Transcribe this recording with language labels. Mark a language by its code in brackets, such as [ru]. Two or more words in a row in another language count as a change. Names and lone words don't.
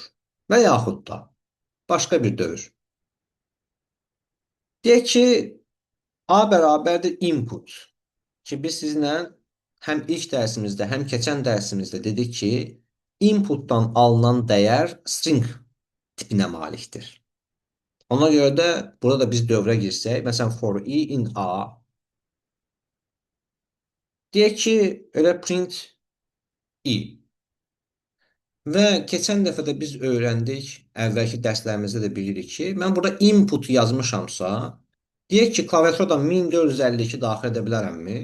[az] Və yaxud da başqa bir dövr. Deyək ki, A bərabərdir input. Ki, biz sizlə həm ilk dərsimizdə, həm keçən dərsimizdə dedik ki, inputdan alınan dəyər string tipinə malikdir. Ona görə də burada da biz dövrə girsək, məsələn, [en] for i in A, [az] deyək ki, elə [en] print i. [az] Və keçən dəfə də biz öyrəndik, əvvəlki dərslərimizdə də bilirik ki, mən burada input yazmışamsa, deyək ki, klaviaturada 1452 daxil edə bilərəmmi?